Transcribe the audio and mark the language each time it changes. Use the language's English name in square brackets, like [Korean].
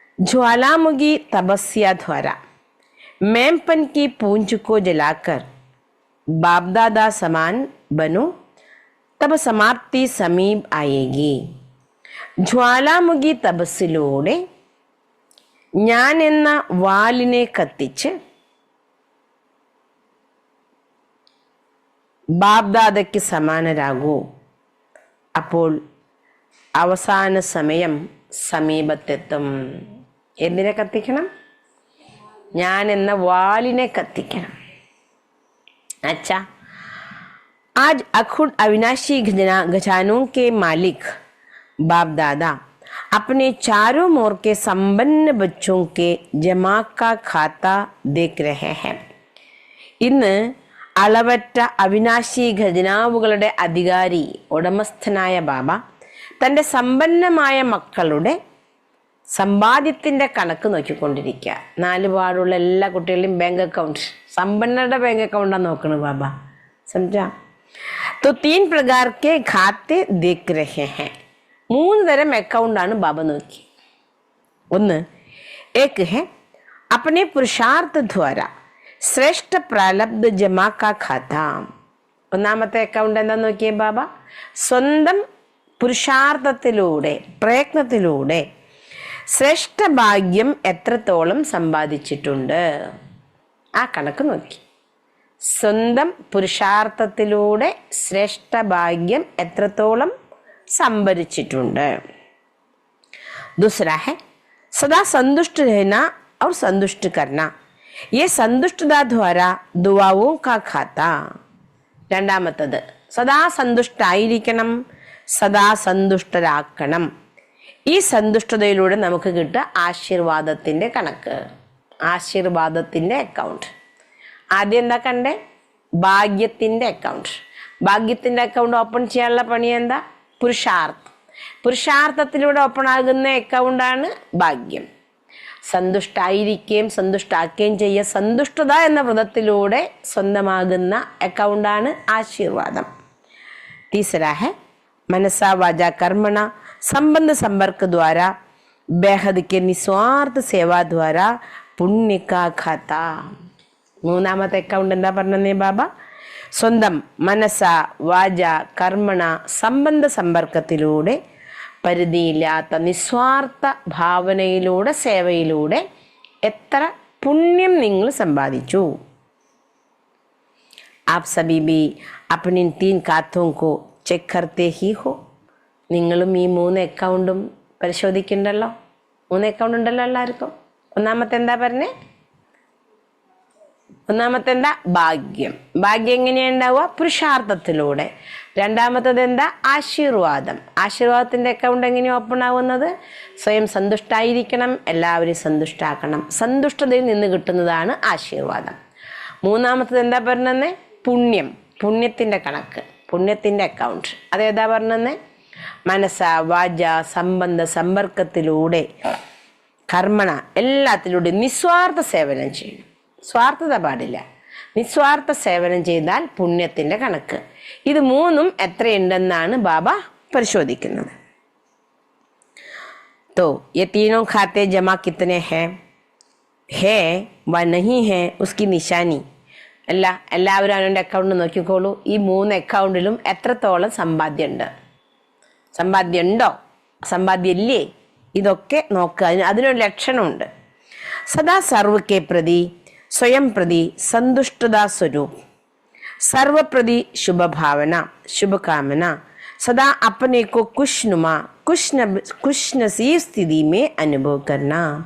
[Hindi] ज्वालामुखी तपस्या द्वारा मैंपन की पूंछ को जलाकर बापदादा समान बनो, तब समाप्ति समीप आएगी. [Malayalam] ജ്വാലാമുഖി തപസ്സിലൂടെ ഞാൻ എന്ന വാലിനെ കത്തിച്ച് ബാപ്ദാദയ്ക്ക് സമാനരാകൂ. അപ്പോൾ അവസാന സമയം സമീപത്തെത്തും. എന്തിനെ കത്തിക്കണം? ഞാൻ എന്ന വാലിനെ കത്തിക്കണം. [Hindi] अच्छा, आज अखुड अविनाशी खजानों के मालिक बाप दादा अपने चारों मोर के संपन्न बच्चों के जमा का खाता देख रहे हैं. [Malayalam] ഇന്ന് അളവറ്റ അവിനാശി ഖജനാവുകളുടെ അധികാരി ഉടമസ്ഥനായ ബാബ തൻ്റെ സമ്പന്നമായ മക്കളുടെ സമ്പാദ്യത്തിൻ്റെ കണക്ക് നോക്കിക്കൊണ്ടിരിക്കുക. 4 പാടുള്ള എല്ലാ കുട്ടികളുടെയും ബാങ്ക് അക്കൗണ്ട്, സമ്പന്നരുടെ ബാങ്ക് അക്കൗണ്ടാണ് നോക്കണത് ബാബ. [Hindi] സമझा? तो 3 प्रकार के खाते देख रहे हैं. [Malayalam] 3 തരം അക്കൗണ്ടാണ് ബാബ നോക്കി. ഒന്ന്, [Hindi] एक है अपने पुरुषार्थ द्वारा ശ്രേഷ്ഠ പ്രാലബ്ധ ജമാ കാ ഖാത. [Malayalam] ഒന്നാമത്തെ അക്കൗണ്ട് എന്താ നോക്കിയേ ബാബ? സ്വന്തം പുരുഷാർത്ഥത്തിലൂടെ, പ്രയത്നത്തിലൂടെ ശ്രേഷ്ഠ ഭാഗ്യം എത്രത്തോളം സമ്പാദിച്ചിട്ടുണ്ട്, ആ കണക്ക് നോക്കി. സ്വന്തം പുരുഷാർത്ഥത്തിലൂടെ ശ്രേഷ്ഠ ഭാഗ്യം എത്രത്തോളം സംഭരിച്ചിട്ടുണ്ട്. [Hindi] दूसरा है सदा संतुष्ट रहना और संतुष्ट करना. ये संतुष्टता द्वारा दुआओं का खाता. [Malayalam] രണ്ടാമത്തത് സദാ സന്തുഷ്ടായിരിക്കണം, സദാ സന്തുഷ്ടരാക്കണം. ഈ സന്തുഷ്ടതയിലൂടെ നമുക്ക് കിട്ടുക ആശീർവാദത്തിൻ്റെ കണക്ക്, ആശീർവാദത്തിൻ്റെ അക്കൗണ്ട്. ആദ്യം എന്താ കണ്ടേ? ഭാഗ്യത്തിൻ്റെ അക്കൗണ്ട്. ഭാഗ്യത്തിൻ്റെ അക്കൗണ്ട് ഓപ്പൺ ചെയ്യാനുള്ള പണി എന്താ? പുരുഷാർത്ഥം. പുരുഷാർത്ഥത്തിലൂടെ ഓപ്പൺ ആകുന്ന അക്കൗണ്ടാണ് ഭാഗ്യം. സന്തുഷ്ടായിരിക്കുകയും സന്തുഷ്ടാക്കുകയും ചെയ്യുക, സന്തുഷ്ടത എന്ന വ്രതത്തിലൂടെ സ്വന്തമാകുന്ന അക്കൗണ്ടാണ് ആശീർവാദം. [Hindi] तीसरा है मनसा वाजा कर्मणा संबंध संपर्क द्वारा बेहद के निस्वार्थ सेवा द्वारा पुण्य का खाता. [Malayalam] മൂന്നാമത്തെ അക്കൗണ്ട് എന്താ പറഞ്ഞേ ബാബ? സ്വന്തം മനസ്സ വാച കർമ്മണ സംബന്ധ സമ്പർക്കത്തിലൂടെ പരിധിയില്ലാത്ത നിസ്വാർത്ഥ ഭാവനയിലൂടെ സേവയിലൂടെ എത്ര പുണ്യം നിങ്ങൾ സമ്പാദിച്ചു. [Hindi] आप सभी भी अपने 3 खातों को ചെക്ക് करते ही हो. [Malayalam] നിങ്ങളും ഈ 3 അക്കൗണ്ടും പരിശോധിക്കണ്ടല്ലോ. 3 അക്കൗണ്ട് ഉണ്ടല്ലോ എല്ലാവർക്കും. ഒന്നാമത്തെ എന്താ പറഞ്ഞേ? ഒന്നാമത്തെ എന്താ? ഭാഗ്യം. ഭാഗ്യം എങ്ങനെയാ ഉണ്ടാവുക? പുരുഷാർത്ഥത്തിലൂടെ. രണ്ടാമത്തത് എന്താ? ആശീർവാദം. ആശീർവാദത്തിൻ്റെ അക്കൗണ്ട് എങ്ങനെയാണ് ഓപ്പൺ ആവുന്നത്? സ്വയം സന്തുഷ്ടായിരിക്കണം, എല്ലാവരെയും സന്തുഷ്ടാക്കണം. സന്തുഷ്ടതയിൽ നിന്ന് കിട്ടുന്നതാണ് ആശീർവാദം. മൂന്നാമത്തത് എന്താ പറഞ്ഞത്? പുണ്യം. പുണ്യത്തിൻ്റെ കണക്ക്, പുണ്യത്തിൻ്റെ അക്കൗണ്ട്. അതേതാ പറഞ്ഞത്? മനസ്സ വാച സംബന്ധ സമ്പർക്കത്തിലൂടെ കർമ്മണ എല്ലാത്തിലൂടെ നിസ്വാർത്ഥ സേവനം ചെയ്യും. സ്വാർത്ഥത പാടില്ല. നിസ്വാർത്ഥ സേവനം ചെയ്താൽ പുണ്യത്തിൻ്റെ കണക്ക്. ഇത് 3ഉം എത്രയുണ്ടെന്നാണ് ബാബ പരിശോധിക്കുന്നത്. [Hindi] तो ये तीनों खाते जमा कितने हैं, है व नहीं है उसकी निशानी. [Malayalam] എല്ലാവരും അവൻ്റെ അക്കൗണ്ട് നോക്കിക്കോളൂ. ഈ 3 അക്കൗണ്ടിലും എത്രത്തോളം സമ്പാദ്യമുണ്ട്, സമ്പാദ്യമുണ്ടോ, സമ്പാദ്യമില്ലേ, ഇതൊക്കെ നോക്കുക. അതിനൊരു ലക്ഷണമുണ്ട്. [Hindi] സദാ സർവ കെ പ്രതി സ്വയം പ്രതി സന്തുഷ്ടതാ സ്വരൂപ്, സർവപ്രതി ശുഭഭാവന ശുഭകാമന, സദാ अपने को खुशनुमा खुश नसीब स्थिति में അനുഭവ करना.